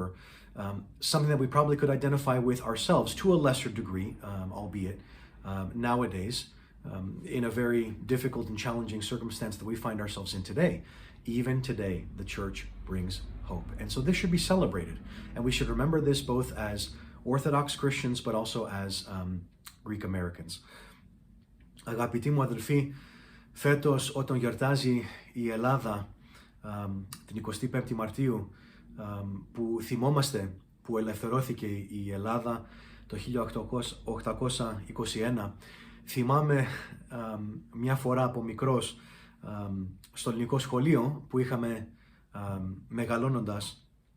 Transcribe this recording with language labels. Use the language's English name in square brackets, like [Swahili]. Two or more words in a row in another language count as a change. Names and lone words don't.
[English] Something that we probably could identify with ourselves to a lesser degree, albeit nowadays, in a very difficult and challenging circumstance that we find ourselves in today. Even today, the church brings hope. And so this should be celebrated. And we should remember this both as Orthodox Christians, but also as Greek Americans. [Greek] Αγαπητοί μου αδελφοί, φέτος όταν γιορτάζει η Ελλάδα την 25η Μαρτίου, που θυμόμαστε που ελευθερώθηκε η Ελλάδα το 1821, θυμάμαι μια φορά από μικρός στο ελληνικό σχολείο που είχαμε μεγαλώνοντας,